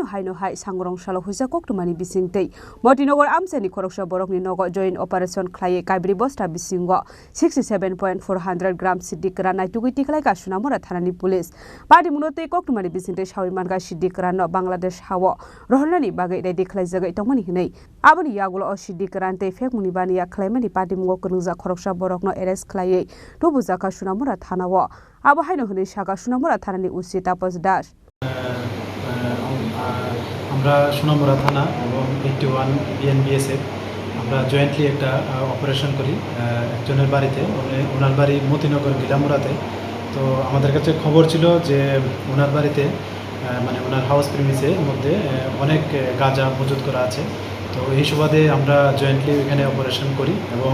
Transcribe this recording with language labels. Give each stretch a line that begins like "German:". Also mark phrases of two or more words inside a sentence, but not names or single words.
Kok Borok: haino hai sangrong salo hujakok tumani bisingte Motinogor Amsani Khoroksa Borokni Nogo
English: joint operation
Kok Borok: Klaye Kaibri Bosta Bishingo 67.400 gram sidikran naitugui tiklaika Shunamura Thanani police Party munote kok tumani bisingte shawi manga sidikran no Bangladesh hawo rohnani bagai dai diklai jagai tongmani hinai abani yagulo o sidikran te fek mungi bani ya klaimani party mungo kunungja Khoroksa Borokno arrest Klaye tobu jaka Shunamura Thanawo Abo haino hune shaka Shunamura Thanani usi Tapos Das
Bangla: আমরা সোনামুড়া থানা এবং 81 বিএনবিএসএফ আমরা জয়েন্টলি একটা অপারেশন করি একজনের বাড়িতে ওনার বাড়ি মতিনগর গিলামুড়াতে তো আমাদের কাছে খবর ছিল যে ওনার বাড়িতে মানে ওনার
English: house premises
Bangla: মধ্যে অনেক গাঁজা মজুত করা আছে তো এই সুবাদে আমরা জয়েন্টলি এখানে অপারেশন করি এবং